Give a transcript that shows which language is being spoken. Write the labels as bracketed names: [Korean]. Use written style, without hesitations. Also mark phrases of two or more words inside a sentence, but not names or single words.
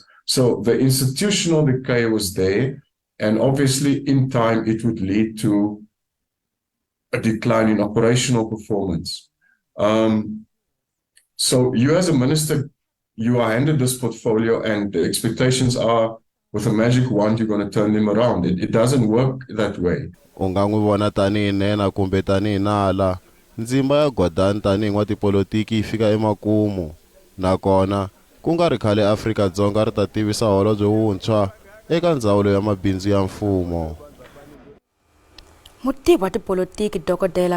[English] So the institutional decay was there, and obviously in time it would lead to a decline in operational performance. So you as a minister, you are handed this portfolio and the expectations are with a magic wand you're going to turn them around. It doesn't work that way. [Tsonga] Unga n'wi vona tanihi nena kumbe tanihi nala, ndzimba ya Gordhan tanihi n'watipolitiki yi fika emakumu, nakona ku nga ri khale Afrika-Dzonga ri ta tivisa holobye wuntshwa eka ndzawulo ya mabindzu ya mfumo. Mutivi wa tipolitiki Dr.